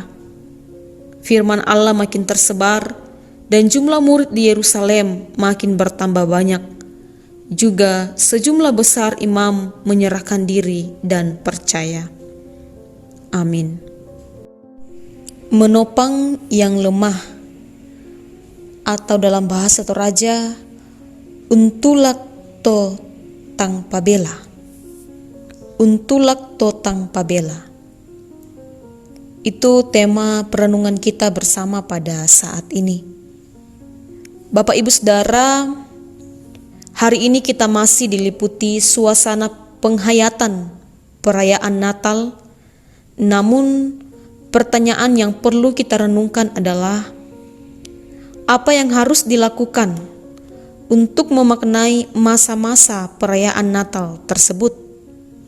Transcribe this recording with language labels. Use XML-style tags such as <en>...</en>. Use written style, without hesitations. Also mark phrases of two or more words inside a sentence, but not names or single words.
<id>Firman Allah makin tersebar, dan jumlah murid di Yerusalem makin bertambah banyak. Juga sejumlah besar imam menyerahkan diri dan percaya. Amin. Menopang yang lemah, atau dalam bahasa Toraja,</id> <sda>untulak to tang pabela. Untulak to tang pabela.</sda> <id>Itu tema perenungan kita bersama pada saat ini. Bapak Ibu Saudara, hari ini kita masih diliputi suasana penghayatan perayaan Natal. Namun pertanyaan yang perlu kita renungkan adalah, apa yang harus dilakukan untuk memaknai masa-masa perayaan Natal tersebut?</id>